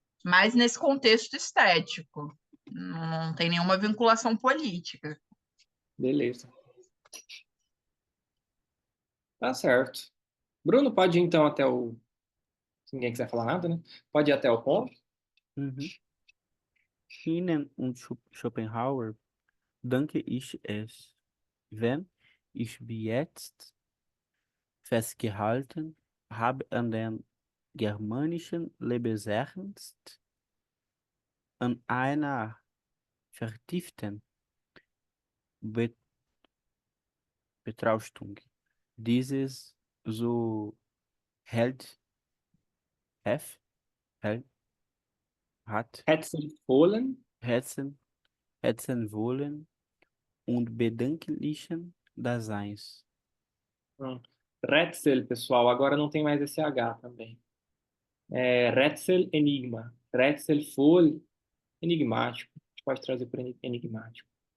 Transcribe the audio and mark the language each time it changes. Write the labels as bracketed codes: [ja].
[pt] Mas nesse contexto estético, não tem nenhuma vinculação política. Beleza. Tá certo. Bruno, pode ir então até o. Se ninguém quiser falar nada, né? Pode ir até o ponto. Uhum. [de] Ihnen und Schopenhauer danke ich es, wenn ich wie jetzt festgehalten habe an den germanischen Lebensernst, an einer vertieften Betrachtung dieses so hält, hef, hält, hat, Hetzel Herzen, Herzenwohlen und bedenklichen Daseins. [pt] Retzel, pessoal, agora não tem mais esse H também. É Retzel enigma. Retzel foi enigmático. A gente pode trazer para enigmático.